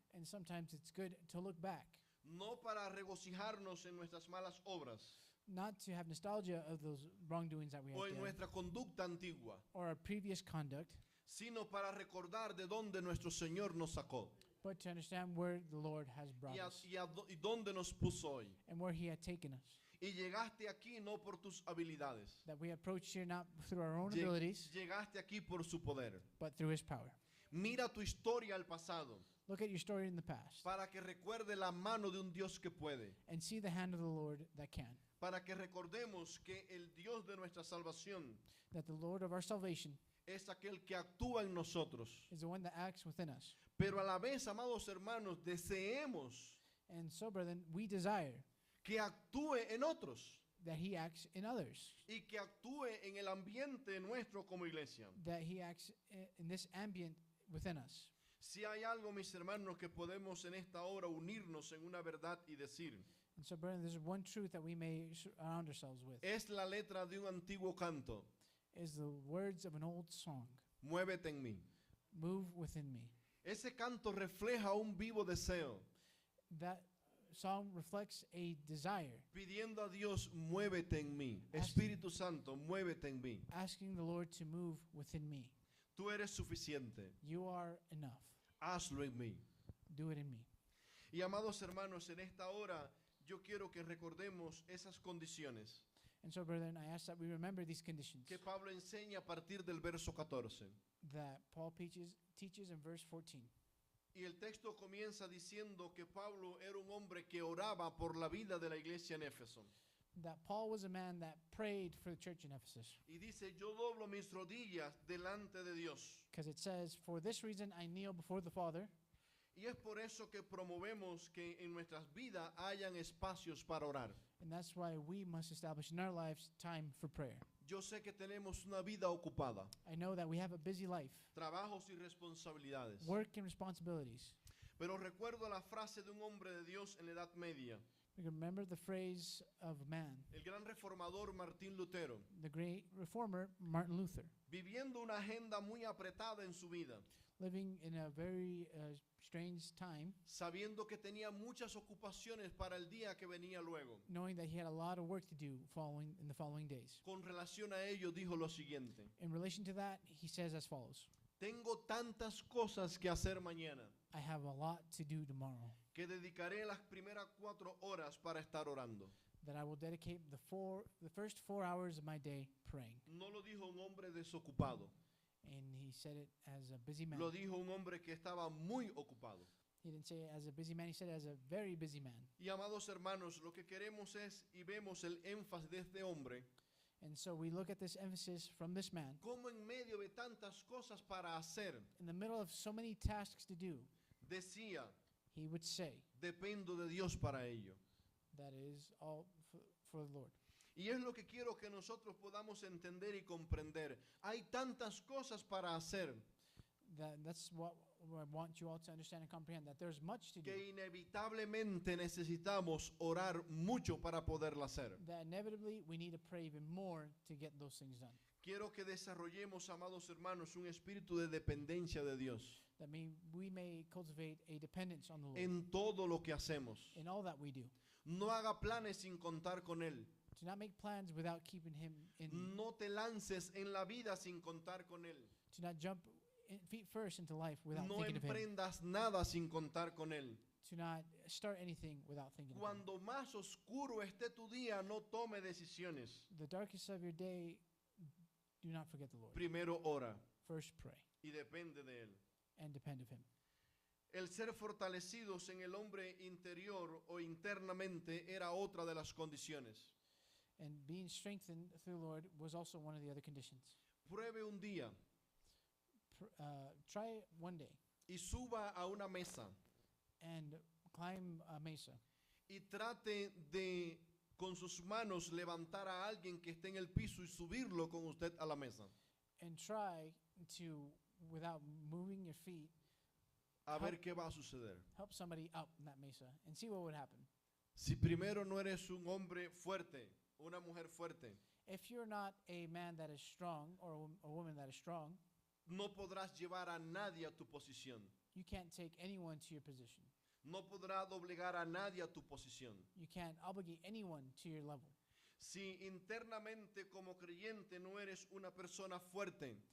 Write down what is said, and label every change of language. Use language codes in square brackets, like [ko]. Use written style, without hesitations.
[en] And sometimes it's good to look back, [es] no para regocijarnos en nuestras malas obras [en] not to have nostalgia of those wrongdoings that we [es] o [en] have [es] en [en] done, [es] nuestra conducta antigua, [en] or our previous conduct, [es] sino para recordar de dónde nuestro Señor nos sacó [en] but to understand where the Lord has brought us [es] y dónde nos puso hoy. [en] and where He had taken us. [es] Y llegaste aquí no por tus habilidades, [en] That we approach here not through our own [es] Lleg- [en] abilities, [es] llegaste aquí por su poder. [en] but through His power. [es] Mira tu historia al pasado [en] Look at your story in the past [es] para que recuerde la mano de un Dios que puede, [en] and see the hand of the Lord that can. [es] para que recordemos que el Dios de nuestra salvación [en] That the Lord of our salvation [es] es aquel que actúa en nosotros. [en] is the one that acts within us. [es] Pero a la vez, amados hermanos, deseemos [en] And so, brethren, we desire [es] que actúe en otros [en] that He acts in others, [es] y que actúe en el ambiente nuestro como iglesia. [en] that He acts in this ambient within us. [es] Si hay algo, mis hermanos, que podemos en esta hora unirnos en una verdad y decir, [en] And so, brethren, there's one truth that we may surround ourselves with, [es] es la letra de un antiguo canto, [en] is the words of an old song, [es] muévete en mí. [en] Move within me. [es] Ese canto refleja un vivo deseo, That song reflects a desire, pidiendo a Dios, muévete en mí. Así. Espíritu Santo, muévete en mí. [en] asking the Lord to move within me. [es] Tú eres suficiente, [en] You are enough. [es] hazlo en mí. [en] Do it in me. [es] Y amados hermanos, en esta hora yo quiero que recordemos esas condiciones [en] And so, brethren, I ask that we remember these conditions [es] que Pablo enseña a partir del verso 14. [en] that Paul teaches in verse 14. [es] Y el texto comienza diciendo que Pablo era un hombre que oraba por la vida de la iglesia en Éfeso. [en] That Paul was a man that prayed for the church in Ephesus. [es] Y dice, yo doblo mis rodillas delante de Dios. [en] Because it says, for this reason I kneel before the Father. [es] Y es por eso que promovemos que en nuestras vidas hayan espacios para orar. [en] And that's why we must establish in our lives time for prayer. [es] Yo sé que tenemos una vida ocupada, [en] I know that we have a busy life, [es] trabajos y responsabilidades. [en] work and responsibilities. [es] Pero recuerdo la frase de un hombre de Dios en la Edad Media, [en] We can remember the phrase of man, [es] el gran reformador Martín Lutero, [en] the great reformer Martin Luther, [es] viviendo una agenda muy apretada en su vida, [en] living in a very strange time, [es] sabiendo que tenía muchas ocupaciones para el día que venía luego. [en] knowing that he had a lot of work to do in the following days. [es] Con relación a ello dijo lo siguiente: [en] In relation to that, he says as follows: [es] tengo tantas cosas que hacer mañana [en] I have a lot to do tomorrow [es] que dedicaré las primeras 4 horas para estar orando. [en] that I will dedicate the first 4 hours of my day praying. [es] No lo dijo un hombre desocupado, [en] And he said it as a busy man. [es] lo dijo un hombre que estaba muy ocupado. [en] He didn't say it as a busy man, he said it as a very busy man. [es] Y amados hermanos, lo que queremos es, y vemos el énfasis de este hombre, [en] And so we look at this emphasis from this man. [es] como en medio de tantas cosas para hacer, [en] In the middle of so many tasks to do, [es] decía, [en] he would say, [es] dependo de Dios para ello. [en] that is all for the Lord. [es] Y es lo que quiero que nosotros podamos entender y comprender. Hay tantas cosas para hacer [en] That's what I want you all to understand and comprehend, that there's much to do, [es] que inevitablemente necesitamos orar mucho para poderla hacer. [en] that inevitably we need to pray even more to get those things done. [es] Quiero que desarrollemos, amados hermanos, un espíritu de dependencia de Dios [en] That we may cultivate a dependence on the Lord [es] en todo lo que hacemos. [en] in all that we do. [es] No haga planes sin contar con Él. [en] Do not make plans without keeping him in. [es] No te lances en la vida sin contar con Él. [en] Do not jump feet first into life without [es] No [en] thinking of him. [es] emprendas nada sin contar con Él. [en] Do not start anything without thinking of him. [es] Cuando más oscuro esté tu día, no tome decisiones. [en] The darkest of your day, do not forget the Lord. [es] Primero ora [en] First pray [es] y depende de Él. [en] and depend of him. [es] El ser fortalecidos en el hombre interior o internamente era otra de las condiciones. [en] And being strengthened through the Lord was also one of the other conditions. [es] Pruebe un día [en] Try it one day [es] y suba a una mesa [en] and climb a mesa [es] y trate de con sus manos levantar a alguien que esté en el piso y subirlo con usted a la mesa. [en] and try to, without moving your feet, [es] a ver qué va a suceder. [en] help somebody up in that mesa and see what would happen. [es] Si primero no eres un hombre fuerte, una mujer fuerte, [en] If you're not a man that is strong or a woman that is strong, [es] no podrás llevar a nadie a tu posición. [en] you can't take anyone to your position. [es] No podrás doblegar a nadie a tu posición. [en] You can't obligate anyone to your level. [es] Si internamente como creyente no eres una persona fuerte,